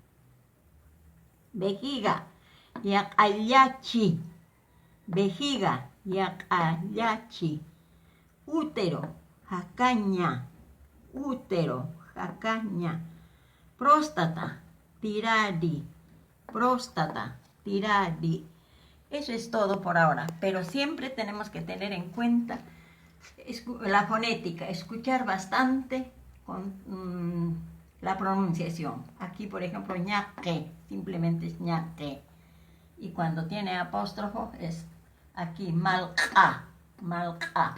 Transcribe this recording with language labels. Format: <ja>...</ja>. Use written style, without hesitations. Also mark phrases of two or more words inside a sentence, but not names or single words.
<es>Vejiga, yakayachi. Vejiga, yakayachi. Útero, jacaña. Útero, jacaña. Próstata, tiradi. Próstata, tiradi. Eso es todo por ahora, pero siempre tenemos que tener en cuenta la fonética, escuchar bastante con la pronunciación. Aquí, por ejemplo, ñaque, simplemente es ñaque. Y cuando tiene apóstrofo es aquí malca, malca.</es>